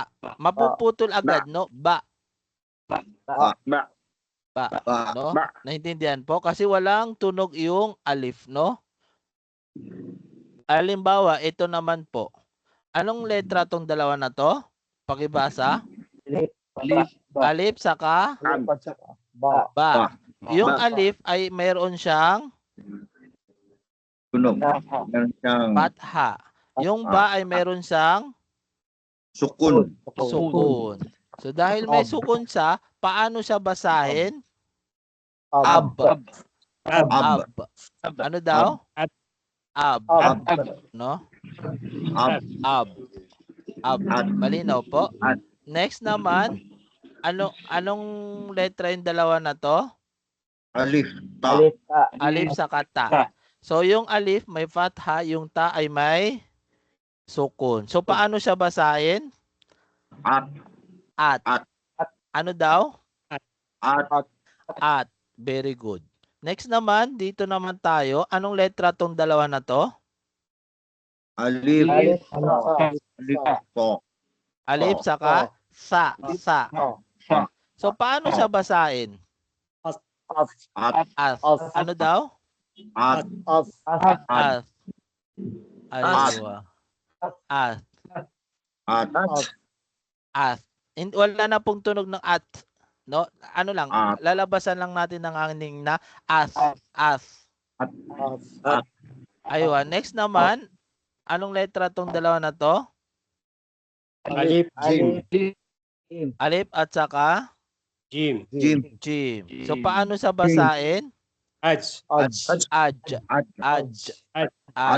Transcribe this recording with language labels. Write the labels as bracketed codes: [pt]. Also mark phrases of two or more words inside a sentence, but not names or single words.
[tl] Mapuputol agad, no? Ba. Ba. Ba. Ba. No? Ba. Naintindihan po? Kasi walang tunog yung alif, no? Halimbawa, ito naman po. Anong letra tong dalawa na to? Pakibasa. Alif. Alif saka Ba. ba. Ba. Yung Ba. alif ay mayroon siyang Tunog. Meron siyang fatha. Yung ba ay mayroon siyang sukun. sukun. So dahil may sukun siya, paano siya basahin? Ab. Ab. Ano daw? Ab. No? Ab. Ab. Malinaw po. Next naman, anong letra yung dalawa na to? Alif. Ta. Alif. Ta. Alif saka ta. So yung alif may fatha, yung ta ay may sukun. So paano siya basahin? At. At. At. Ano daw? At. At. [en] Very good. [tl] Next naman, dito naman tayo. Anong letra tong dalawa na to? Alif. Alif. Alif. To. Alif saka sa. Sa. So paano siya basahin? At. As. Ano daw? At. As. Aywa. As. At. As. Wala na pong tunog ng at. No? Ano lang, At. lalabasan lang natin ng aning na as. As. Aywa. Next naman, anong letra tong dalawa na to? Alif. Jim. Alif at saka Jim. Jim. jim. So paano sa basahin? Aj. Aj. At. Aj. At.